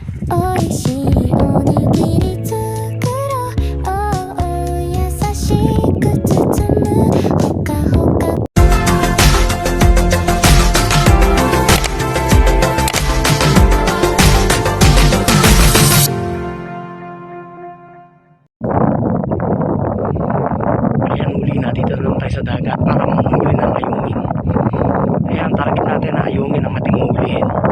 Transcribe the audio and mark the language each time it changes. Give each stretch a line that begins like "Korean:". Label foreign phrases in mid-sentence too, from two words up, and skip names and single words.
Japanese: 美味しいおにぎり作ろう、優しく包むほかほか。
Filipino: Ayan, uli na. Dito na naman tayo sa dagat para manghuli ng ayungin. Ayan, target natin na ayungin ang ating hulihin.